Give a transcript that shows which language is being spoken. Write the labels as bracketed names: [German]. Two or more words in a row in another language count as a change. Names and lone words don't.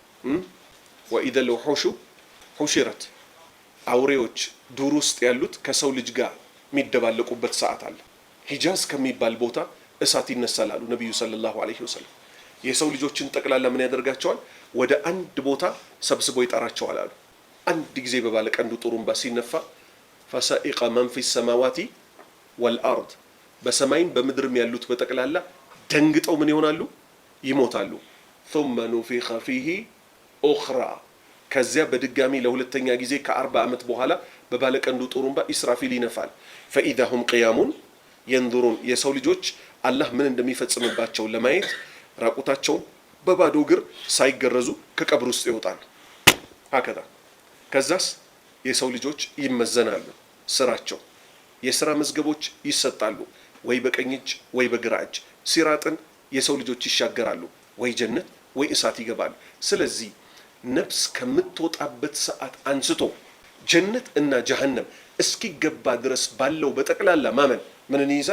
[Arabic] وإذا الوحوش حشرت፣ [Amharic] አውሬዎች ዱር ውስጥ ያሉት ከሰው ልጅ ጋር የሚደባለቁበት ሰዓት አለ። ሂጃዝ ከሚባል ቦታ እሳት ይነሳል አሉ ነቢዩ [Arabic] صلى الله عليه وسلم። [Amharic] የሰው ልጆችን ጠቅላላ ምን ያደርጋቸዋል? ወደ አንድ ቦታ ሰብስቦ ይጠራቸዋል አሉ። አንድ ጊዜ በባለ ቀንዱ ጡሩምባ ሲነፋ [Arabic] فصعق من في السماوات والأرض፣ [Amharic] በሰማይም በምድርም ያሉት በጠቅላላ ደንግጠው ምን ይሆናሉ? ይሞታሉ። [Arabic] ثم نفخ فيه أخرى፣ [Amharic] ከዚያ በድጋሚ ለሁለተኛ ጊዜ ከ40 ዓመት በኋላ በባለ ቀንዱ ጡሩምባ ኢስራፊል ይነፋል። [Arabic] فإذا هم قيام ينظرون፣ [Amharic] የሰው ልጆች አላህ ምን እንደሚፈጽምባቸው ለማየት ራቁታቸውን በባዶ እግር ሳይገረዙ ከቀብር ውስጥ ይወጣሉ። አከታ ከዛስ የሰው ልጆች ይመዘናሉ። ስራቸው የሥራ መዝገቦች ይሰጣሉ። ወይ በቀኝ እጅ ወይ በግራ እጅ። ሲራጥን የሰው ልጆች ይሻገራሉ፣ ወይ ጀነት ወይ እሳት ይገባሉ። ስለዚህ ነፍስ ከምትወጣበት ሰዓት አንስቶ ጀነት እና ጀሃነም እስኪገባ ድረስ ባለው በጠቅላላ ማመን ምንን ይይዛል?